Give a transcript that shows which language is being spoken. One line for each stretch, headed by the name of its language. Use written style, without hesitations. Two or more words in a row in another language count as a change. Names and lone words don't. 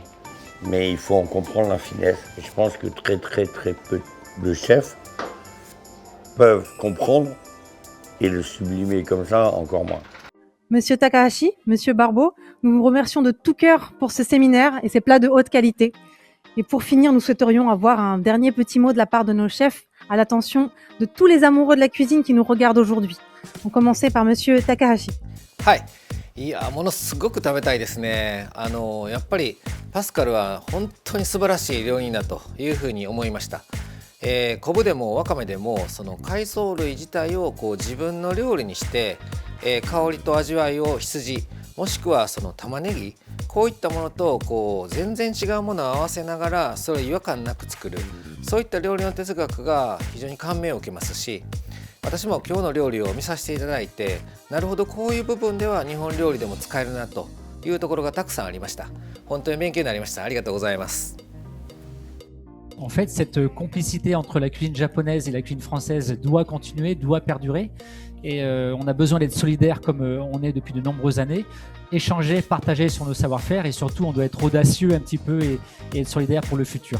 French: Mais il faut en comprendre la finesse. Et je pense que très peu de chefs peuvent comprendre et le sublimer comme ça, encore moins. Monsieur Takahashi, Monsieur Barbeau, nous vous remercions de tout cœur pour ce séminaire et ces plats de haute qualité. Et pour finir, nous souhaiterions avoir un dernier petit mot de la part de nos chefs à l'attention de tous les amoureux de la cuisine qui nous regardent aujourd'hui. On commençait par Monsieur Takahashi.
Japanese: はい、いやものすごく食べたいですね。やっぱりパスカルは本当に素晴らしい料理人だというふうに思いました。昆布でもわかめでもその海藻類自体を自分の料理にして、香りと味わいを羊もしくはその玉ねぎこういったものと全然違うものを合わせながらそれを違和感なく作る、そういった料理の哲学が非常に感銘を受けますし、私も今日の料理を見させていただいて、なるほどこういう部分では日本料理でも使えるなというところがたくさんありました。本当に勉強になりました。ありがとうございます。
French: En fait, cette complicité entre la cuisine japonaise et la cuisine française doit continuer, doit perdurer. Et on a besoin d'être solidaires comme on est depuis de nombreuses années, échanger, partager sur nos savoir-faire et surtout on doit être audacieux un petit peu et être solidaire pour le futur.